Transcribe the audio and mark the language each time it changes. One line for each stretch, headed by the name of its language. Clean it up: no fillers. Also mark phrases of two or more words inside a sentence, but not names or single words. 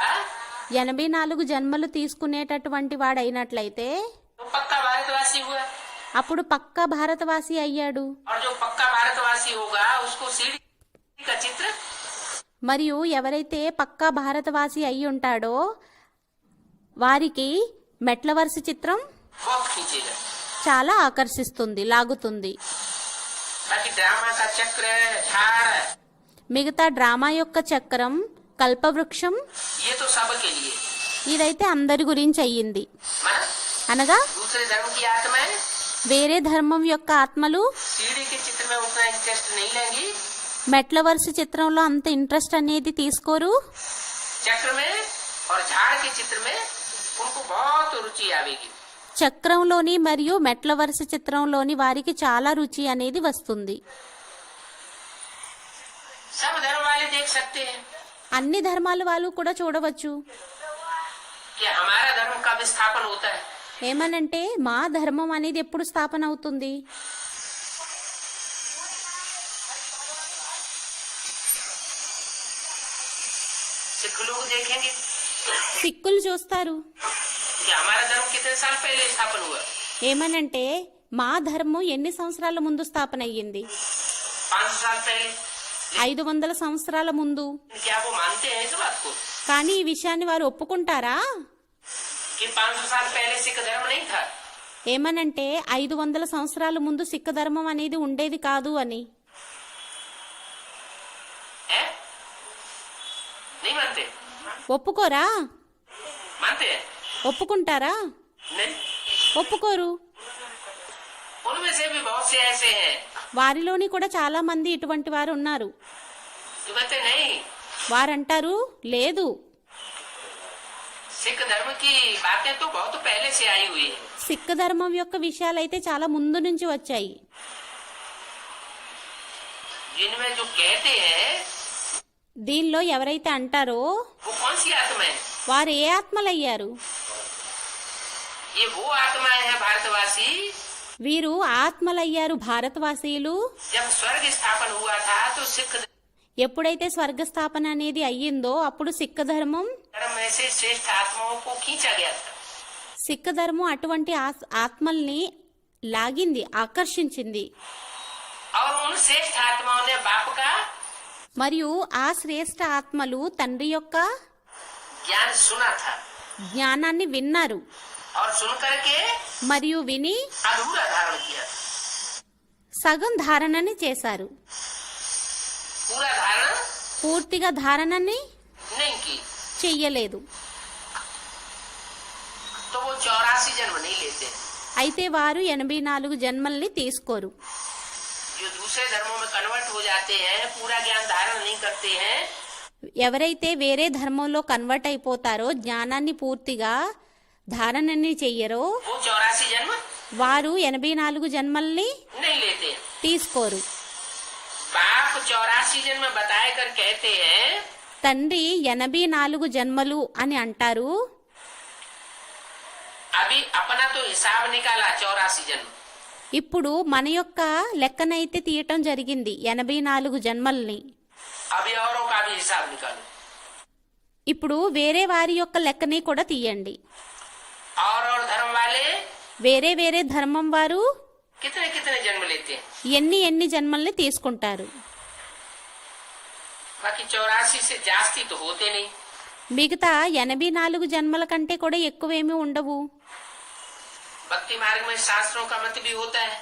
Telugu: 84 జన్మలు తీసుకునేటటువంటి వాడైనట్లయితే
Hindi: तो पक्का भारतवासी हुआ।
Telugu: అప్పుడు పక్కా భారతవాసి అయ్యాడు.
Hindi: और जो पक्का भारतवासी होगा उसको सीढ़ी का चित्र
Telugu: మరియు ఎవరైతే పక్కా భారతవాసి అయి ఉంటాడో వారికి మెట్ల వరుస చిత్రం
Hindi: बहुत खींचेगा।
Telugu: చాలా ఆకర్షిస్తుంది, లాగుతుంది.
Hindi: बाकी ड्रामा का चक्र झाड़
Telugu: మిగతా డ్రామా యొక్క చక్రం, కల్పవృక్షం
Hindi: ये तो सबके लिए।
Telugu: ఇదైతే అందరి గురించి అయ్యింది.
Hindi: माना
Telugu: అనగా
Hindi: दूसरे धर्म की आत्माएं
Telugu: వేరే ధర్మం యొక్క ఆత్మలు
Hindi: सीढ़ी के चित्र में उतना इंटरेस्ट नहीं लेंगी,
Telugu: మెట్ల వరుస చిత్రంలో అంత ఇంట్రెస్ట్ అనేది తీసుకోరు.
Hindi: चक्र में और झाड़ के चित्र में उनको बहुत रुचि आवेगी।
Telugu: చక్రంలోని మరియు మెట్ల వరుస చిత్రంలోని వారికి చాలా రుచి అనేది వస్తుంది.
Hindi: सब धर्म वाले देख सकते हैं।
Telugu: అన్ని ధర్మాల వాళ్ళు కూడా చూడవచ్చు.
Hindi: कि हमारा धर्म कब स्थापन होता है।
Telugu: ఏమనంటే మా ధర్మం అనేది ఎప్పుడు స్థాపన అవుతుంది?
Hindi: सिख लोग देखेंगे
Telugu: సిక్కులు చూస్తారు
Hindi: कि हमारा धर्म कितने साल पहले स्थापन हुआ।
Telugu: ఏమనంటే మా ధర్మం ఎన్ని సంవత్సరాల ముందు స్థాపన అయ్యింది?
Hindi: 500 साल पहले।
Telugu: 500 సంవత్సరాల ముందు.
Hindi: क्या वो मानते हैं इस बात को
Telugu: కానీ ఈ విషయాన్ని వారు ఒప్పుకుంటారా?
Hindi: कि 500 साल पहले सिख धर्म नहीं था।
Telugu: ఏమనంటే 500 సంవత్సరాల ముందు సిక్ ధర్మం అనేది ఉండేది కాదు అని.
Hindi: है? नहीं मानते।
Telugu: ఒప్పుకోరా?
Hindi: मानते हैं?
Telugu: ఒప్పుకుంటారా?
Hindi: नहीं।
Telugu: ఒప్పుకోరు.
Hindi: उनमें से भी बहुत से ऐसे हैं
Telugu: వారిలోని కూడా చాలా మంది ఇటువంటి వారు ఉన్నారు.
Hindi: जो कहते नहीं,
Telugu: వారంటారు లేదు,
Hindi: सिख धर्म की बातें तो बहुत पहले से आई हुई है।
Telugu: సిక్ ధర్మం యొక్క విషయాలైతే చాలా ముందు నుంచి వచ్చాయి.
Hindi: जिनमें जो कहते हैं
Telugu: దీనిలో ఎవరైతే అంటారో
Hindi: वो कौन सी आत्मा है।
Telugu: వారు ఏ ఆత్మలయ్యారు?
Hindi: ये वो आत्माएं हैं भारतवासी।
Telugu: వీరు ఆత్మలయ్యారు భారతవాసీయులు.
Hindi: जब स्वर्ग स्थापन हुआ था तो सिख
Telugu: ఎప్పుడైతే స్వర్గ స్థాపన అనేది అయ్యిందో అప్పుడు సిక్ ధర్మం
Hindi: धर्म में से श्रेष्ठ आत्माओं को खींचा गया था।
Telugu: సిక్ ధర్మం అటువంటి ఆత్మల్ని లాగింది, ఆకర్షించింది.
Hindi: और उन श्रेष्ठ आत्माओं ने बाप का
Telugu: మరియు ఆ శ్రేష్ఠ ఆత్మలు తండ్రి యొక్క
Hindi: ज्ञान सुना था
Telugu: జ్ఞానాన్ని విన్నారు
Hindi: और सुन करके
Telugu: మరియు విని
Hindi: अधूरा धारण किया।
Telugu: సగం ధారణని చేశారు,
Hindi: पूरा धारण
Telugu: పూర్తిగా ధారణని
Hindi: नहीं की।
Telugu: చెయ్యలేదు.
Hindi: तो वो 84 जन्म नहीं लेते।
Telugu: అయితే వారు 84 జన్మల్ని తీసుకోరు.
Hindi: जो दूसरे धर्मों में कन्वर्ट हो जाते हैं, पूरा ज्ञान धारण नहीं करते हैं,
Telugu: ఎవరైతే వేరే ధర్మంలో కన్వర్ట్ అయిపోతారో, జ్ఞానాన్ని పూర్తిగా ధారణని చెయ్యరో,
Hindi: वो 84 जन्म
Telugu: వారు 84 జన్మల్ని
Hindi: नहीं लेते।
Telugu: తీసుకోరు.
Hindi: बाप 84 जन्म बताए कर कहते हैं
Telugu: తండ్రి 84 జన్మలు అని అంటారు.
Hindi: अभी अपना तो हिसाब निकाला 84 जन्म।
Telugu: ఇప్పుడు మన యొక్క లెక్కనైతే తీయటం జరిగింది 84 జన్మల్ని.
Hindi: अभी औरों का भी हिसाब निकालो।
Telugu: ఇప్పుడు వేరే వారి యొక్క లెక్కని కూడా తీయండి.
Hindi: और धर्म वाले
Telugu: వేరే వేరే ధర్మం వారు
Hindi: कितने कितने जन्म लेते हैं।
Telugu: ఎన్ని ఎన్ని జన్మల్ని తీసుకుంటారు.
Hindi: बाकी 84 से जास्ती तो होते नहीं।
Telugu: మిగతా 84 జన్మల కంటే కూడా ఎక్కువేమీ ఉండవు.
Hindi: भक्ति मार्ग में शास्त्रों का मत भी होता है।